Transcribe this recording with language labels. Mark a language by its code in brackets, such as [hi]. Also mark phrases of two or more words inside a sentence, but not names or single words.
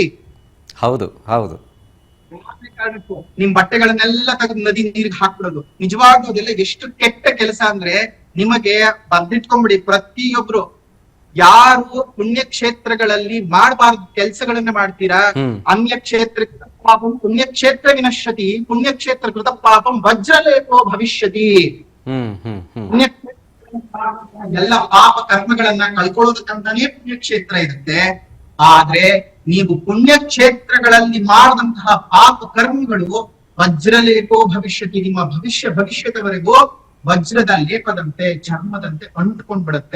[kn] ಹೌದು ಹೌದು. ನಿಮ್ ಬಟ್ಟೆಗಳನ್ನೆಲ್ಲ ತೆಗೆದು ನದಿ ನೀರಿಗೆ ಹಾಕ್ಬಿಡೋದು ನಿಜವಾಗ್ಲೂ ಅದೆಲ್ಲ ಎಷ್ಟು ಕೆಟ್ಟ ಕೆಲಸ ಅಂದ್ರೆ, ನಿಮಗೆ ಬರ್ದಿಟ್ಕೊಂಡ್ಬಿಡಿ. ಪ್ರತಿಯೊಬ್ರು ಯಾರು ಪುಣ್ಯಕ್ಷೇತ್ರಗಳಲ್ಲಿ ಮಾಡಬಾರ್ದು ಕೆಲಸಗಳನ್ನ ಮಾಡ್ತೀರಾ, [sa] ಅನ್ಯಕ್ಷೇತ್ರ ಪಾಪಂ ಪುಣ್ಯಕ್ಷೇತ್ರ ವಿನಶ್ಯತಿ, ಪುಣ್ಯಕ್ಷೇತ್ರ ಕೃತ ಪಾಪಂ ವಜ್ರಲೇಪೋ ಭವಿಷ್ಯತಿ. [kn] ಎಲ್ಲ ಪಾಪ ಕರ್ಮಗಳನ್ನ ಕಳ್ಕೊಳ್ಳೋದಕ್ಕಂತಾನೇ ಪುಣ್ಯಕ್ಷೇತ್ರ ಇರುತ್ತೆ. ಆದ್ರೆ ನೀವು ಪುಣ್ಯಕ್ಷೇತ್ರಗಳಲ್ಲಿ ಮಾಡಿದಂತಹ ಪಾಪ ಕರ್ಮಗಳು [sa] ವಜ್ರಲೇಪೋ ಭವಿಷ್ಯತಿ, [kn] ನಿಮ್ಮ ಭವಿಷ್ಯದವರೆಗೂ ವಜ್ರದ ಲೇಪದಂತೆ, ಚರ್ಮದಂತೆ ಅಂಟ್ಕೊಂಡ್ಬಿಡುತ್ತೆ.